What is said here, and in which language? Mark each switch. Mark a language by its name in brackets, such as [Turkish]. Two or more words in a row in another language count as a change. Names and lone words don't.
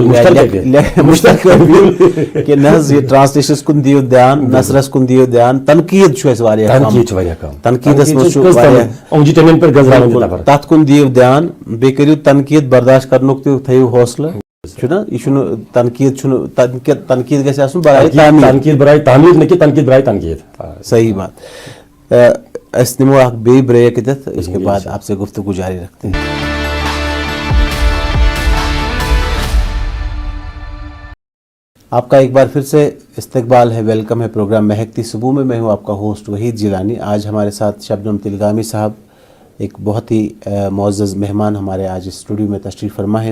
[Kashmiri] مشترک کہ نہ حظ یہ ٹرانسلیشنس کُن دِیِو دھیان نثرس کُن دِیو دھیان تنقیٖد چھُ اَسہِ واریاہ کم تنقیٖدس منٛز چھُ تتھ کُن دِیِو دھیان بیٚیہِ کٔرِو تنقیٖد برداشت کرنُک تہِ تھٲیِو حوصلہٕ چھُنہ یہِ چھُنہٕ تنقیٖد گژھِ آسُن صحیح بات. أسۍ نِمو اکھ بیٚیہِ بریک ییٚتٮ۪تھ [Urdu] اس کے بعد آپ سے گفتگو جاری رکھتے ہیں. آپ کا ایک بار پھر سے استقبال ہے ویلکم ہے پروگرام مہکتی صبح میں. میں ہوں آپ کا ہوسٹ وحید جیلانی. آج ہمارے ساتھ شبنم تلگامی صاحب ایک بہت ہی معزز مہمان ہمارے آج اسٹوڈیو میں تشریف فرما ہے.